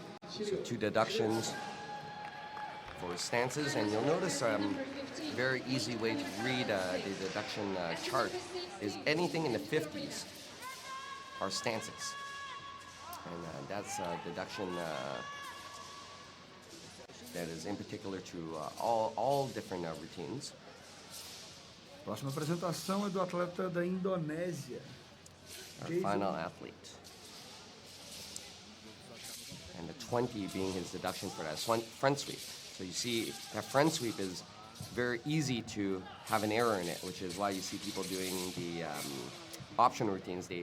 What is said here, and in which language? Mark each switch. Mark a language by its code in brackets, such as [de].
[en] So 2 deductions for stances, and you'll notice very easy way to read the deduction chart is anything in the 50s are stances, and that's deduction that is in particular to all different routines. [pt] Próxima apresentação é do atleta da Indonésia. [en] Our Jason. final athlete. And the 20 being his deduction for that front sweep. So you see that front sweep is very easy to have an error in it, which is why you see people doing the option routines.